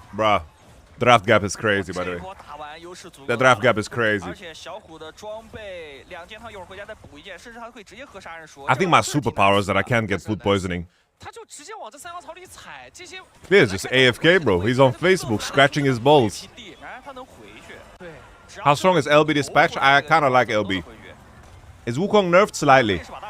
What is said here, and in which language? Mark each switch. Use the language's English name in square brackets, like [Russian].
[English] Bruh, draft gap is crazy, by the way. [Chinese] 打完优势足够。 [English] The draft gap is crazy. [Chinese] 而且小虎的装备2件套，一会儿回家再补1件，甚至他会直接喝杀人术。 [English] I think my superpower is that I can't get food poisoning. [Chinese] 他就直接往这3号槽里踩，这些。 [English] This is just AFK, bro. He's on Facebook scratching his balls. [Chinese] 哎，他能回去。对。 [English] How strong is LB Dispatch? I kind of like LB. Is Wukong nerfed slightly?